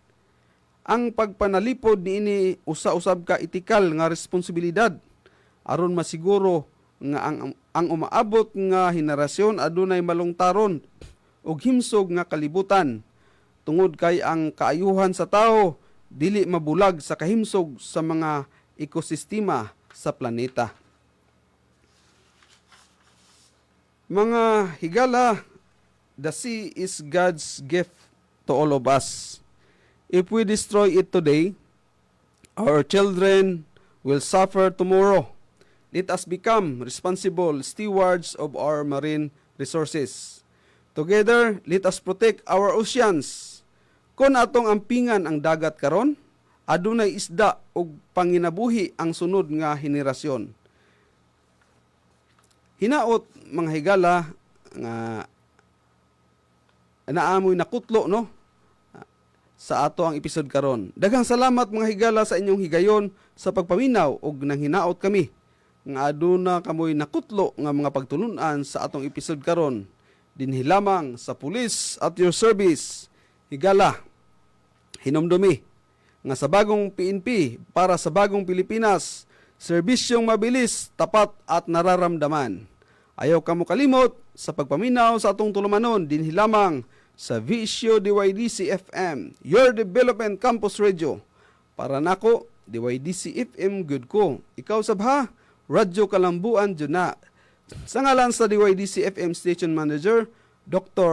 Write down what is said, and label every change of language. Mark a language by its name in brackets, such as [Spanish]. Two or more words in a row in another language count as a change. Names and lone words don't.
[Cebuano] Ang pagpanalipod niini usa-usab ka etikal nga responsibilidad aron masiguro nga ang umaabot nga henerasyon adunay malungtaron ug himsog nga kalibutan tungod kay ang kaayuhan sa tao dili mabulag sa kahimsog sa mga ekosistema sa planeta. Mga higala, [English] the sea is God's gift to all of us. If we destroy it today, our children will suffer tomorrow. Let us become responsible stewards of our marine resources. Together, let us protect our oceans. [Cebuano] Kung atong ampingan ang dagat karon, adunay isda ug panginabuhi ang sunod nga henerasyon. Hinaot mga higala nga naamoy nakutlo no sa ato ang episode karon. Daghang salamat mga higala sa inyong higayon sa pagpaminaw ug nang hinaot kami nga aduna kamoy nakutlo nga mga pagtulunan sa atong episode karon dinhi lamang sa Police at Your Service. Higala, hinumdumi nga [Filipino] sa bagong PNP para sa bagong Pilipinas, serbisyong mabilis, tapat at nararamdaman. [Cebuano] Ayaw kamo kalimot sa pagpaminaw sa atong tulumanon dinhi lamang sa Visio DYDC FM, Your Development Campus Radio. Para nako, DYDC FM good ko. Ikaw sabha, Radyo Kalambuan Juna. Sa ngalan sa DYDC FM Station Manager, Dr.